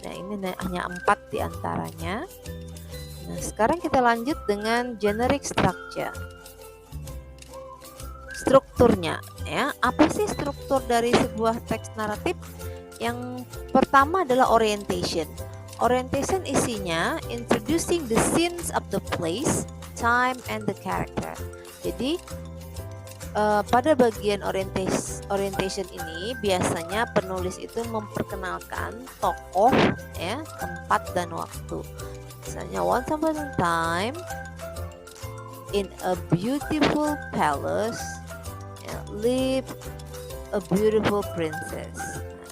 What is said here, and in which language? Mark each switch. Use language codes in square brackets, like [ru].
[id] Nah, ini hanya 4 di antaranya. Nah, sekarang kita lanjut dengan generic structure. Strukturnya ya. Apa sih struktur dari sebuah teks naratif? Yang pertama adalah orientation. [en] Orientation [id] isinya [en] introducing the scenes of the place, time, and the character. [id] Jadi pada bagian orientation ini biasanya penulis itu memperkenalkan tokoh ya, tempat dan waktu. Misalnya [en] once upon a time in a beautiful palace live a beautiful princess.